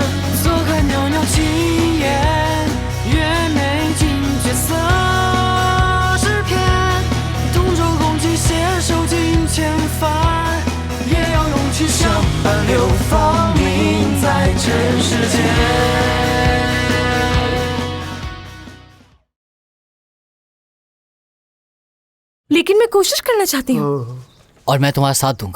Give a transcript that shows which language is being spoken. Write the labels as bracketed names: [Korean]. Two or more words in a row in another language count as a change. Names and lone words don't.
[Chinese] 坐看袅袅青烟，月美尽绝色诗篇，同舟共济携手尽千帆，也要勇气相伴流芳名在尘世间。 [Hindi] लेकिन मैं कोशिश करना चाहती हूँ। और मैं तुम्हारा साथ दूंगा।